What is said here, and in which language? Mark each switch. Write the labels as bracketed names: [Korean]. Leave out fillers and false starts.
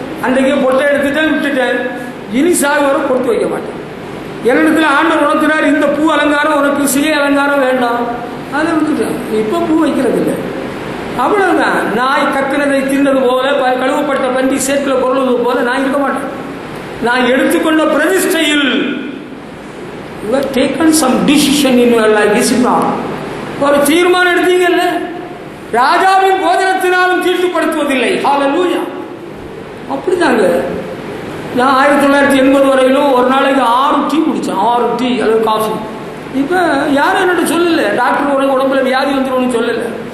[Tamil] அன்றைக்கே பொட்டை எடுத்துட்டேன், விட்டுட்டேன். இனி சாகு வரை பொறுத்து வைக்க மாட்டேன். என்னிடத்தில் ஆண்டவர் உணர்த்தினார், இந்த பூ அலங்காரம் உனக்கு சிகை அலங்காரம் வேண்டாம், அதை விட்டுட்டேன். இப்போ பூ வைக்கிறது இல்லை. அவ்வளவுதான். நாய் கக்கினதை தின்னது போல, கழுவப்பட்ட பன்றி சேற்றில் பொருள்வது போல நான் இருக்க மாட்டேன். நான் எடுத்துக்கொண்ட பிரதிஷ்டையில் [English] you have taken some decision in your life, is it not? [Tamil] ஒரு தீர்மானம் எடுத்தீங்கல்ல. ராஜாவின் போதனத்தினாலும் தீட்டுப்படுத்துவதில்லை. ஹல்லேலூயா. அப்படிதாங்க. நான் 1980 வரையிலும் ஒரு நாளைக்கு 6 டீ குடித்தேன். 6 டீ அல்லது காஃபி. இப்போ யாரும் என்னோட சொல்லலை. டாக்டர் உனக்கு உடம்புல வியாதி வந்துடும் சொல்லலை.